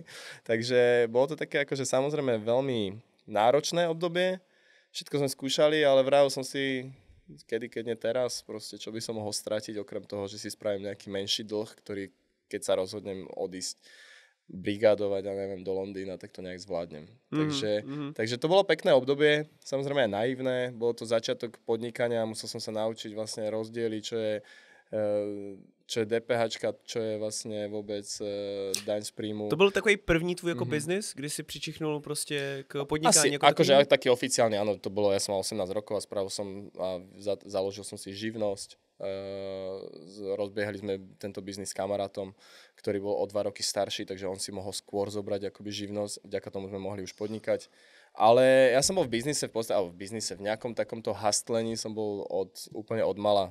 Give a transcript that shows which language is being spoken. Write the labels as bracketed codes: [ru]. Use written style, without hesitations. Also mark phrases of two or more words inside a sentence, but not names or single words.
[sk] Takže bolo to také akože samozrejme veľmi náročné obdobie, všetko sme skúšali, ale vravil som si, keď nie teraz, proste čo by som mohol stratiť, okrem toho, že si spravím nejaký menší dlh, ktorý, keď sa rozhodnem odísť brigádovať, ja neviem, do Londýna, tak to nejak zvládnem. Takže to bolo pekné obdobie, samozrejme aj naivné, bolo to začiatok podnikania, musel som sa naučiť vlastne rozdiely, čo je DPHčka, čo je [cs] vlastně vůbec [sk] daň z príjmu. [cs] To byl takový první tvůj jako biznis, kdy si přičichnul prostě k podnikání? Asi, jako [sk] akože taký oficiálne, áno, to bolo, ja som mal 18 rokov a spravil som a založil som si živnosť. Rozbiehali sme tento biznis s kamarátom, ktorý bol o 2 roky starší, takže on si mohol skôr zobrať akoby živnosť, vďaka tomu sme mohli už podnikať. Ale ja som bol v biznise, v nejakom takomto hastlení som bol úplne od mala.